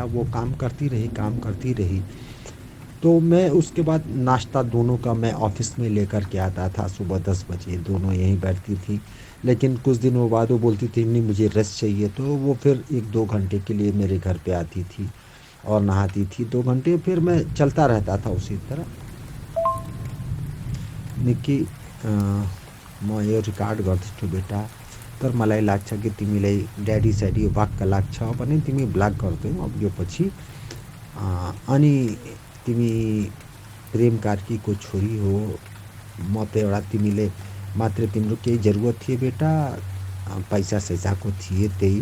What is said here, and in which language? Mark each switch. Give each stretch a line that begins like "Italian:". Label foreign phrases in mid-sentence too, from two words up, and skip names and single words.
Hindi: वो काम करती रही, काम करती रही। तो मैं उसके बाद नाश्ता दोनों का मैं ऑफिस में लेकर के आता था। सुबह 10 बजे दोनों यहीं बैठती थी। लेकिन कुछ दिनों बाद वो बोलती थी नहीं मुझे रेस्ट चाहिए, तो वो फिर 1-2 घंटे के लिए मेरे घर पे आती थी और नहाती थी 2 घंटे। फिर मैं चलता रहता था उसी तरह। निक्की,
Nepali: म यो रिकॉर्ड गर्दैछु बेटा, तर मलाई लाग्छ कि तिमीलाई ड्याडी स्याडी वाक्क लाग्छ भने तिमी ब्लक गरिदेऊ अब यो पछि। अनि तिमी प्रेम कार्कीको छोरी हो। म त एउटा तिमीले मात्र तिम्रो केही जरुरत थिए बेटा, पैसा सैसाको थिए त्यही।